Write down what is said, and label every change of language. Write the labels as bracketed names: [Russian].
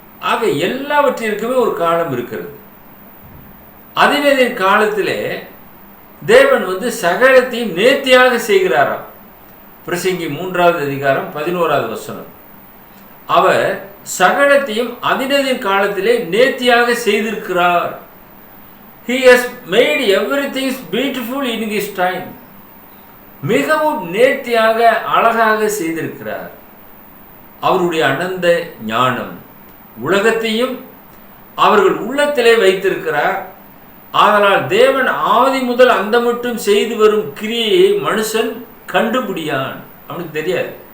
[Tamil] ஆக எல்லாவற்றிற்குமே ஒரு காலம் இருக்கிறது. அதினதின் காலத்திலே தேவன் சகலத்தையும் நேர்த்தியாக செய்கிறாராம். பிரசங்கி 3வது அதிகாரம் 11வது வசனம், அவர் சகலத்தையும் அதினதின் காலத்திலே நேர்த்தியாக செய்திருக்கிறார். [English] He has made everything beautiful in his time. [Tamil] மிகவும் நேர்த்தியாக அழகாக செய்திருக்கிறார். அவருடைய அனந்த ஞானம் உலகத்தையும் அவர்கள் உள்ளத்திலே வைத்திருக்கிறார். ஆதலால் தேவன் ஆதி முதல் அந்த மட்டும் செய்து வரும் கிரியையை மனுஷன் கண்டுபிடியான். அவனுக்கு தெரியாது.